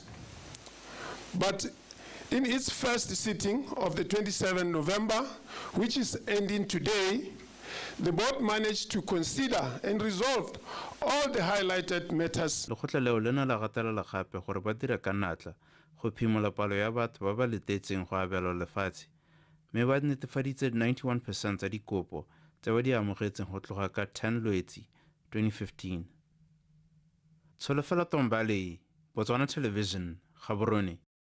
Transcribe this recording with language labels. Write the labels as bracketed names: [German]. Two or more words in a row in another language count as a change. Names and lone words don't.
[English] But in its first sitting of the 27th November, which is ending today, the board managed to consider and resolve all the highlighted matters. [Tswana] Lekgotla leo le ne la gatelela gape gore ba dire ka natla go phimola palo ya batho ba ba letetseng go abelwa lefatshe, mme ba netefaditse 91% tsa dikopo tse ba di amogetseng go tloga ka 10 Lwetse 2015. Tsholofelo Tombale, Botswana Television, Gaborone.